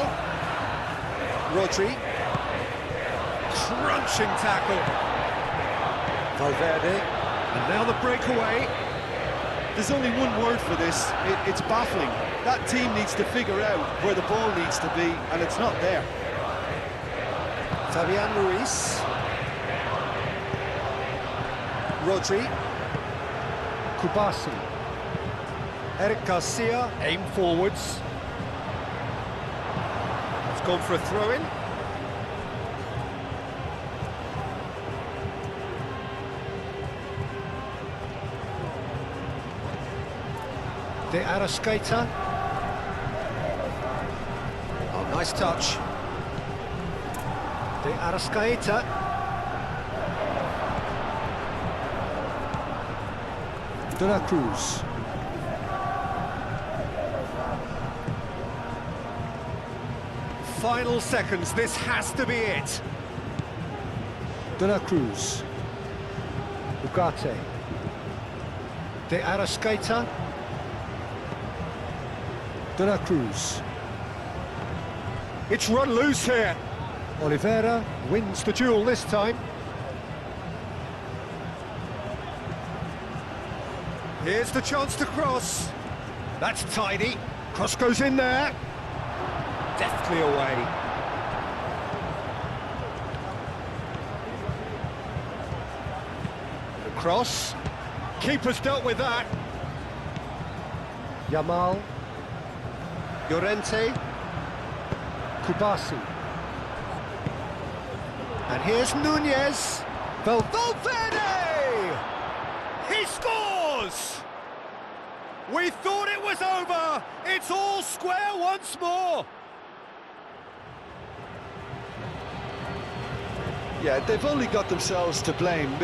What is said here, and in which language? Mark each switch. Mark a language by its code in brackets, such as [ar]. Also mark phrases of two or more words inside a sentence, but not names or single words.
[en] Rodri. Crunching tackle. Valverde. And now the breakaway. There's only one word for this. It's baffling. That team needs to figure out where the ball needs to be, and it's not there. Fabian Ruiz. Rodri. Kubasi. Eric Garcia, aim forwards. It's gone for a throw-in. De Arrascaeta. Oh, nice touch. De Arrascaeta. De la Cruz. Final seconds, this has to be it. De la Cruz. Ugarte. De Arrascaeta. De la Cruz. It's run loose here. Oliveira wins the duel this time. Here's the chance to cross. That's tidy. Cross goes in there. Deftly away. The cross. Keeper's dealt with that. Yamal. Llorente. Kubasi. And here's Nunez. Valverde! He scores! We thought it was over. It's all square once more. Yeah, they've only got themselves to blame.